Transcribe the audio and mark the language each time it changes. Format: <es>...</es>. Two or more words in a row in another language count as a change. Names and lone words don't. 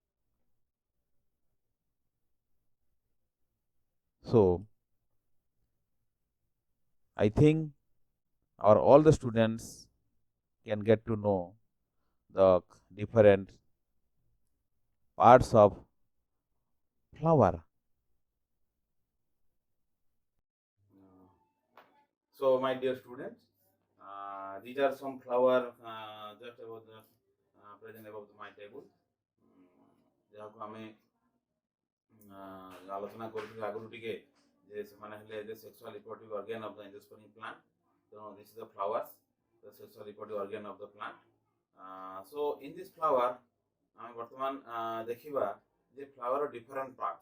<en>So I think all the students can get to know the different parts of flower. So my dear students, these are some flower just about the present above my table.</en> <or>ଯାହାକୁ ଆମେ ଆଲୋଚନା କରୁଥିଲେ ଆଗରୁ ଟିକେ ଯେ ସେମାନେ ହେଲେ ଯେ</or> <en>sexual reproductive organ of the endospermic plant. ତେଣୁ this is the flowers, the sexual reproductive organ of the plant. so in this flower</en> <or>ଆମେ ବର୍ତ୍ତମାନ ଦେଖିବା ଯେ</or> <en>flower different parts.</en>